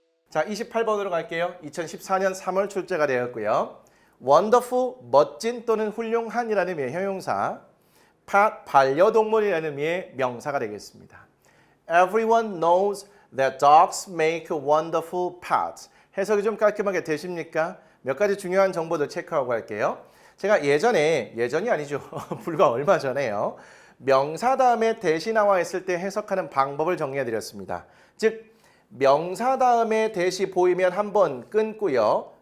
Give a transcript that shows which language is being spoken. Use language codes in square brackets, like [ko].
[ko] 자, 28번으로 갈게요. 2014년 3월 출제가 되었고요. wonderful, 멋진 또는 훌륭한이라는 의미의 형용사, 반려동물이라는 의미의 명사가 되겠습니다. [en] Everyone knows that dogs make wonderful pets. [ko] 해석이 좀 깔끔하게 되십니까? 몇 가지 중요한 정보들 체크하고 갈게요. 제가 예전이 아니죠. 불과 얼마 전에요. 명사 다음에 대시 나와 있을 때 해석하는 방법을 정리해 드렸습니다. 즉 명사 다음에 대시 보이면 한번 끊고요.